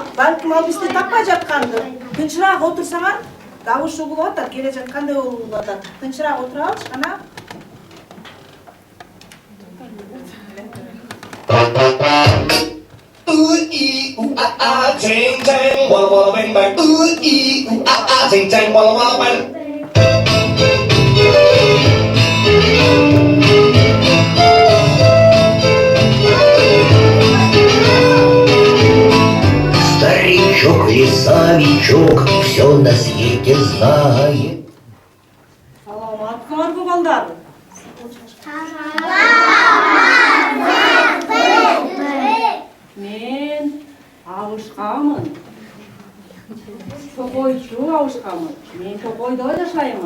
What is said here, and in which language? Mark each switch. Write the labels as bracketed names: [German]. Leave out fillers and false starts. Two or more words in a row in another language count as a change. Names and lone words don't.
[Kyrgyz] Балким ал бизди таппай жатканды. Тынчыраак отурсаңар, дагы ушул болуп атат, келе жаткандай болуп атат. Тынчыраак отуралычы, кана. Ooh ee ooh ah ah. Ching chang walla walla bang bang. Ooh ee ooh ah ah. Ching chang walla walla bang. [Russian] Старичок, лесовичок, все на свете знает. [Kyrgyz] Саламатсыңар бу балдар. Мен Абышкамын. Токойчу Абышкамын. Мен Токойдо жашаймын.